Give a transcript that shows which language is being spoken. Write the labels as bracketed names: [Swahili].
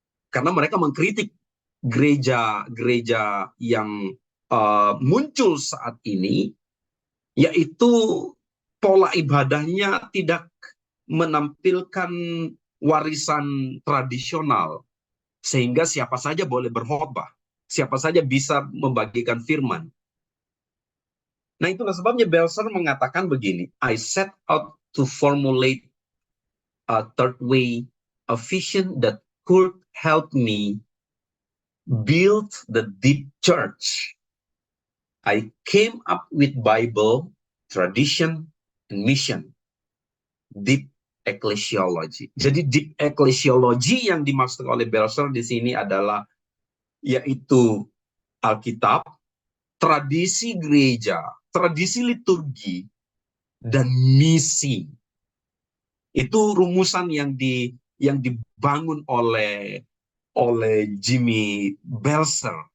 [Indonesian] Karena mereka mengkritik gereja-gereja yang muncul saat ini, yaitu pola ibadahnya tidak menampilkan warisan tradisional, sehingga siapa saja boleh berkhotbah, siapa saja bisa membagikan firman. Nah, itulah sebabnya Belzer mengatakan begini, [English] I set out to formulate a third way, a vision that could help me build the deep church. I came up with Bible, tradition, and mission. Deep ecclesiology. [Indonesian] Jadi deep ecclesiology yang dimaksud oleh Belzer di sini adalah yaitu Alkitab, tradisi gereja, tradisi liturgi, dan misi. Itu rumusan yang dibangun oleh Jimmy Belzer.